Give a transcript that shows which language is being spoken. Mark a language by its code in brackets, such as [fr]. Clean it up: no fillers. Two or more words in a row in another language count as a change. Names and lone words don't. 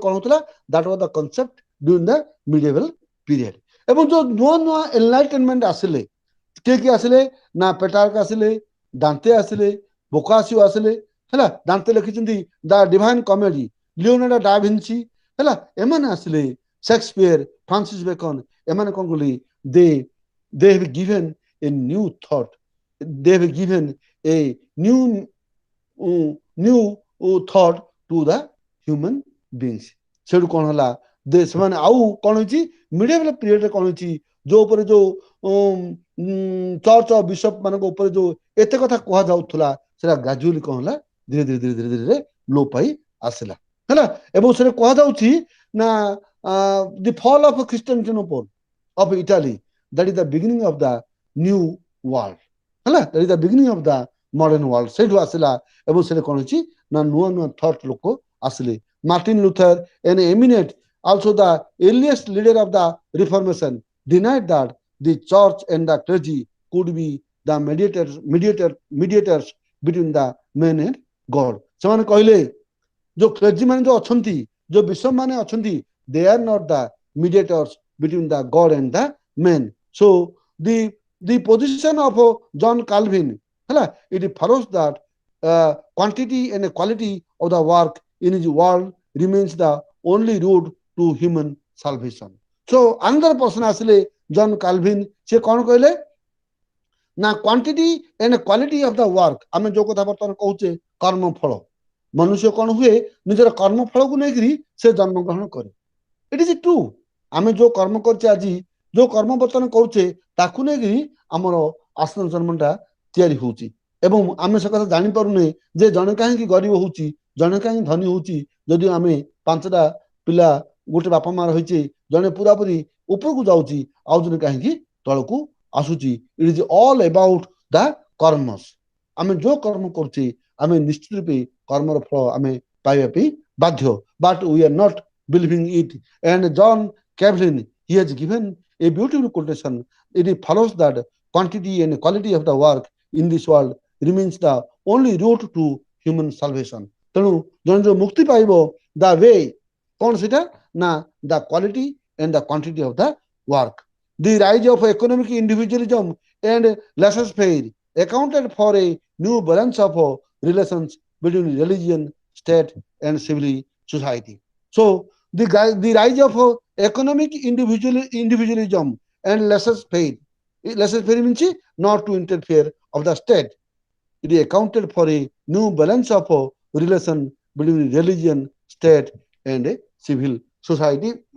[or] କଣ ହଉଥିଲା [en] that was the concept during the medieval period [or] ଏବଂ ଯୋଉ ନୂଆ ନୂଆ ଏନଲାଇଟେନମେଣ୍ଟ ଆସିଲେ କିଏ ଆସିଲେ ନା ପେଟ୍ରାର୍କ ଆସିଲେ ଦାନ୍ତେ ଆସିଲେ ବୋକାସିଓ ଆସିଲେ ହେଲା ଦାନ୍ତେ ଲେଖିଛନ୍ତି ଦ ଡିଭାଇନ କମେଡି ଲିଓନାର୍ଡୋ ଡା ଭିଞ୍ଚି ହେଲା ଏମାନେ ଆସିଲେ ସେକ୍ସପିୟର ଫ୍ରାନ୍ସିସ୍ ବେକନ ଏମାନେ କଣ କଲେ [en] they have given a new thought they have given a new thought to the human beings [or] ସେଠୁ କଣ ହେଲା ସେମାନେ ଆଉ କଣ ହେଇଛି [en] medieval periodରେ [or] କଣ ହେଇଛି ଯୋଉ ଉପରେ ଯୋଉ ଚର୍ଚ୍ଚ ବିଶପ ମାନଙ୍କ ଉପରେ ଯୋଉ ଏତେ କଥା କୁହାଯାଉଥିଲା ସେଟା ଗ୍ରାଜୁଆଲି କଣ ହେଲା ଧୀରେ ଧୀରେ ଲୋପ ପାଇ ଆସିଲା ହେଲା ଏବଂ ସେଟା କୁହାଯାଉଛି ନା [en] the fall of Christianity of Italy that is the beginning of the new world ହେଲା that is the beginning of the modern world [or] ସେଇଠୁ ଆସିଲା ଏବଂ ସେଟା କଣ ହେଇଛି ନା ନୂଆ ନୂଆ ଥଟ୍ ଲୋକ ଆସିଲେ [en] ମାର୍ଟିନ ଲୁଥର an eminent also the earliest leader of the reformation denied that the church and the clergy could be the mediators between the man and God [or] ସେମାନେ କହିଲେ ଯୋଉ କ୍ଲେର୍ଜି ମାନେ ଯୋଉ ଅଛନ୍ତି ଯୋଉ ବିଶପ ମାନେ ଅଛନ୍ତି [en] they are not the mediators between the God and the man so the position of John Calvin ହେଲା it follows that quantity and quality of the work in his world remains the only road to human salvation so another person ଆସିଲେ John Calvin [or] ସେ କଣ କହିଲେ ନା କ୍ୱାଣ୍ଟିଟି [en] and quality of the work [or] ଆମେ ଯୋଉ କଥା ବର୍ତ୍ତମାନ କହୁଛେ କର୍ମ ଫଳ ମନୁଷ୍ୟ କଣ ହୁଏ ନିଜର କର୍ମ ଫଳକୁ ନେଇକରି ସେ ଜନ୍ମଗ୍ରହଣ କରେ [en] it is true [or] ଆମେ ଯୋଉ କର୍ମ କରୁଛେ ଆଜି ଯୋଉ କର୍ମ ବର୍ତ୍ତମାନ କରୁଛେ ତାକୁ ନେଇକରି ଆମର ଆସନ ଜନ୍ମଟା ତିଆରି ହଉଛି ଏବଂ ଆମେ ସେ କଥା ଜାଣିପାରୁନେ ଯେ ଜଣେ କାହିଁକି ଗରିବ ହଉଛି ଜଣେ କାହିଁକି ଧନୀ ହଉଛି ଯଦି ଆମେ 5ଟା ପିଲା ଗୋଟେ ବାପା ମା ରହିଛେ ଜଣେ ପୁରାପୁରି ଉପରକୁ ଯାଉଛି ଆଉ ଜଣେ କାହିଁକି ତଳକୁ ଆସୁଛି [en] it is all about the karmas [or] ଆମେ ଯୋଉ କର୍ମ କରୁଛେ ଆମେ ନିଶ୍ଚିତ ରୂପେ କର୍ମର ଫଳ ଆମେ ପାଇବା ପାଇଁ ବାଧ୍ୟ [en] but we are not believing it and John Calvin he has given a beautiful quotation it follows that quantity and quality of the work in this world remains the only route to human salvation [or] ତେଣୁ ଜଣେ ଯୋଉ ମୁକ୍ତି ପାଇବ [en] the way [or] କଣ ସେଟା ନା [en] the quality and the quantity of the work the rise of economic individualism and laissez-faire accounted for a new balance of relations between religion state and civil society so the rise of economic individualism and laissez-faire means not to interfere of the state it accounted for a new balance of relation between religion state and civil society